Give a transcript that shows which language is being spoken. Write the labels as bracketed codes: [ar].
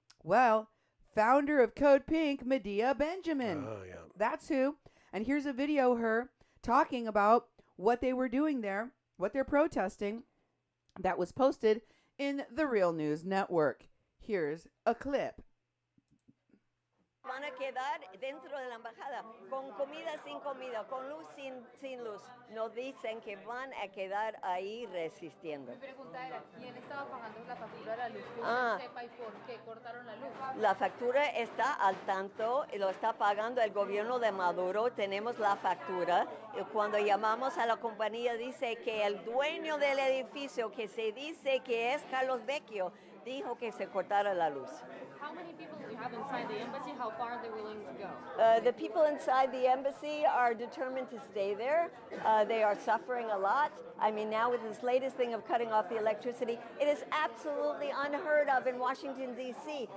[en] Well, founder of Code Pink, Medea Benjamin. Oh, yeah. That's who. And here's a video of her talking about what they were doing there, what they're protesting, that was posted in the Real News Network. Here's a clip. [es] Van a quedar dentro de la embajada, con comida, sin comida, con luz, sin luz. Nos dicen que van a quedar ahí resistiendo. Mi pregunta era, ¿quién estaba pagando la factura de la luz? Que Ah. sepa y por qué cortaron la luz. La factura está al tanto, lo está pagando el gobierno de Maduro, tenemos la factura. Cuando llamamos a la compañía dice que el dueño del edificio, que se dice que es Carlos Vecchio, dijo que se cortara la luz. [en] How many people do you have inside the embassy? How far are they willing to go? The people inside the embassy are determined to stay there. They are suffering a lot. I mean, now with this latest thing of cutting off the electricity, it is absolutely unheard of in Washington, D.C.